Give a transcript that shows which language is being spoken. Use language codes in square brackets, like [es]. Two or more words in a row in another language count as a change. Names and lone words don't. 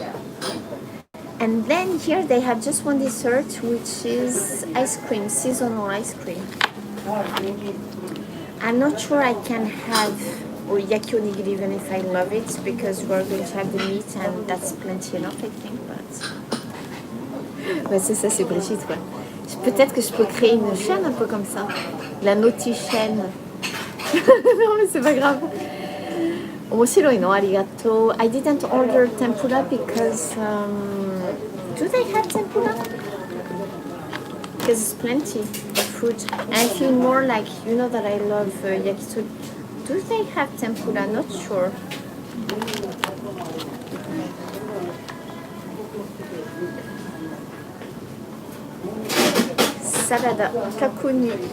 [en] And then here they have just one dessert, which is ice cream, seasonal ice cream. I'm not sure I can have or [ja] yaki onigiri [en] even if I love it, because we're going to have the meat and that's plenty enough, I think. [fr] But c'est ça, c'est Brigitte, quoi. Peut-être que je peux créer une chaîne un peu comme ça, la naughty chaîne. Non mais c'est pas grave. [ja] 面白いのありがとう. [en] I didn't order tempura because do they have tempura? Because it's plenty of food. And I feel more like, you know that I love yakitori. Do they have tempura? Not sure. Salada, kakuni.